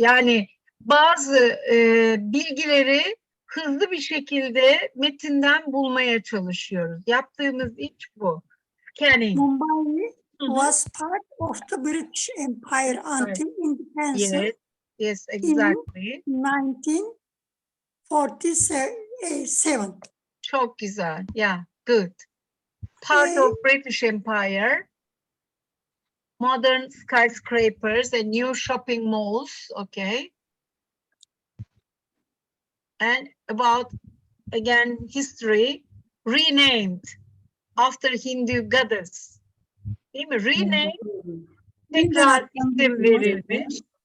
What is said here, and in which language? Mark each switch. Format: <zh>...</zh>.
<tr>Yani bazı bilgileri hızlı bir şekilde metinden bulmaya çalışıyoruz. Yaptığımız iş bu. Scanning.</tr> <en>Mumbai was part of the British Empire until independence Yes, exactly. in 1947.</en> <tr>Çok güzel.</tr> <en>Yeah, good. Part of British Empire, modern skyscrapers and new shopping malls, okay. And about, again, history, renamed after Hindu goddess.</en> <tr>Değil mi?</tr> <en>Renamed,</en> <tr>tekrar isim verilmiş.</tr>